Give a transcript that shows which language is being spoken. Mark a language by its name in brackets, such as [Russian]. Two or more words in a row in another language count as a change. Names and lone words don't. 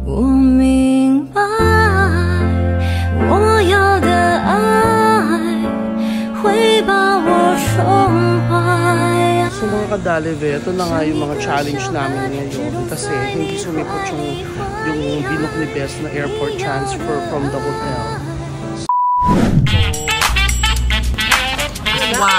[Chinese] 我明白，我要的爱会把我宠坏。 [Filipino] So mga kadalive, ito na nga yung mga challenge namin ngayon kasi hindi sumipot yung binook ni Bess na [English] airport transfer from the hotel. [Filipino] Wow!